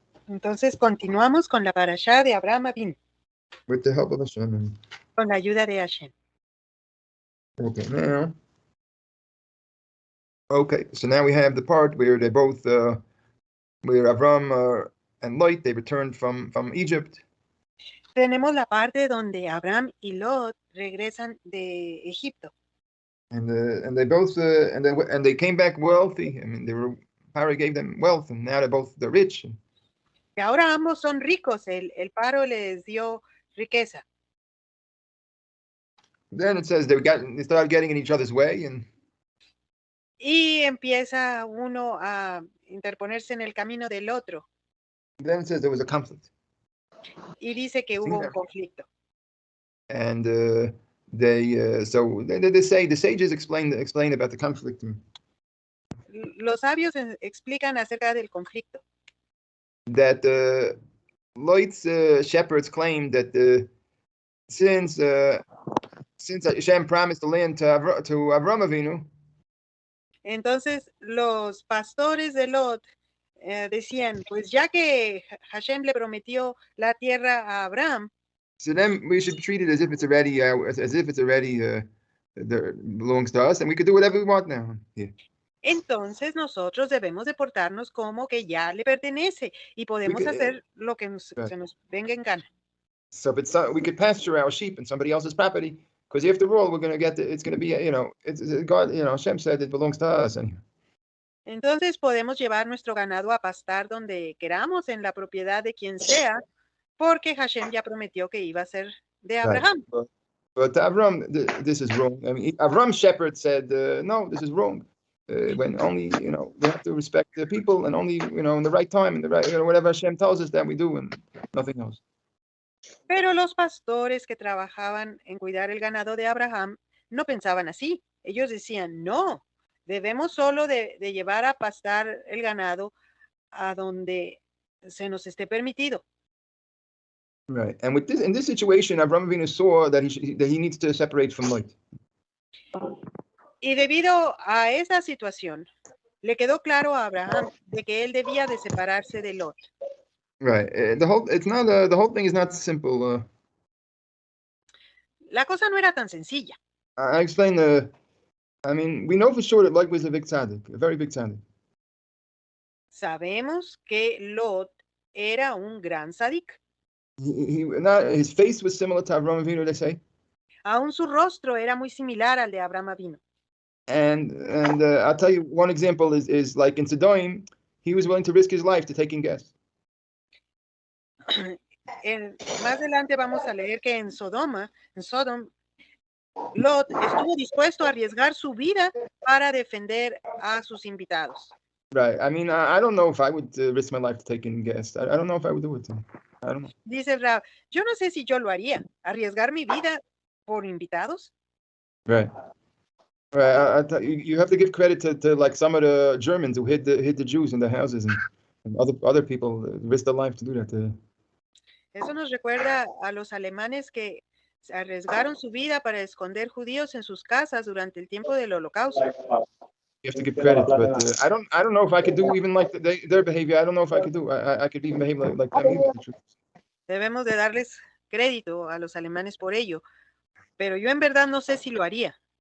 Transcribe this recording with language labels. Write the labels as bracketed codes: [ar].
[es] Entonces continuamos con la parashá de Abraham Avinu, [en] With the help of Hashem. [es] con la ayuda de Hashem. [en] Okay, now. Okay, so now we have the part where they both, where Avram and Lot, they returned from Egypt. [es] Tenemos la parte donde Abraham y Lot regresan de Egipto. [en] And they both and they came back wealthy. I mean, Pharaoh gave them wealth, and now they're rich. [es] Y ahora ambos son ricos. El paro les dio riqueza. [en] Then it says they started getting in each other's way, and [es] y empieza uno a interponerse en el camino del otro. [en] Then it says there was a conflict. [es] Y dice que hubo un conflicto. [en] And so they say the sages explain about the conflict. [es] Los sabios explican acerca del conflicto. [en] That Lot's shepherds claim that since Hashem promised the land to Avraham Avinu. [es] Entonces los pastores de Lot decían, pues ya que Hashem le prometió la tierra a Abraham. [en] So then we should treat it as if it's already belongs to us, and we could do whatever we want now. Yeah. [es] Entonces nosotros debemos de portarnos como que ya le pertenece y podemos hacer lo que se nos venga en gana. [en] So if we could pasture our sheep in somebody else's property, because after all, we're going to it's going to be, it's God, Hashem said it belongs to us. [es] Entonces podemos llevar nuestro ganado a pastar donde queramos en la propiedad de quien sea, porque Hashem ya prometió que iba a ser de Abraham. [en] Right. But Avram, this is wrong. I mean, Avram's shepherd said, no, this is wrong. When only, we have to respect the people, and only, in the right time, in the right, whatever Hashem tells us that we do, and nothing else. [es] Pero los pastores que trabajaban en cuidar el ganado de Abraham no pensaban así. Ellos decían, no, debemos solo de llevar a pastar el ganado a donde se nos esté permitido. [en] Right, and in this situation, Avraham Avinu saw that he needs to separate from Lot. [es] Y debido a esa situación, le quedó claro a Abraham de que él debía de separarse de Lot. [en] Right, the whole thing is not simple. [es] La cosa no era tan sencilla. [en] I explain we know for sure that Lot was a big tzaddik, a very big tzaddik. [es] Sabemos que Lot era un gran tzadik. [en] His face was similar to Avraham Avinu, they say. [es] Aún su rostro era muy similar al de Abraham Avinu. [en] And I'll tell you one example is like in Sodom, he was willing to risk his life to take in guests. [es] Más adelante vamos a leer que en Sodom, Lot estuvo dispuesto a arriesgar su vida para defender a sus invitados. [en] Right. I mean, I don't know if I would risk my life to take in guests. I don't know if I would do it. I don't know. [es] Dice Rab, yo no sé si yo lo haría, arriesgar mi vida por invitados. [en] Right. Right. You have to give credit to like some of the Germans who hid the Jews in their houses, and other people risked their life to do that. [es] Eso nos recuerda a los alemanes que arriesgaron su vida para esconder judíos en sus casas durante el tiempo del Holocausto. [en] You have to give credit, but I don't know if I could do even like their behavior. I don't know if I could do. I could even behave like them either. [es] Debemos de darles crédito a los alemanes por ello, pero yo en verdad no sé si lo haría.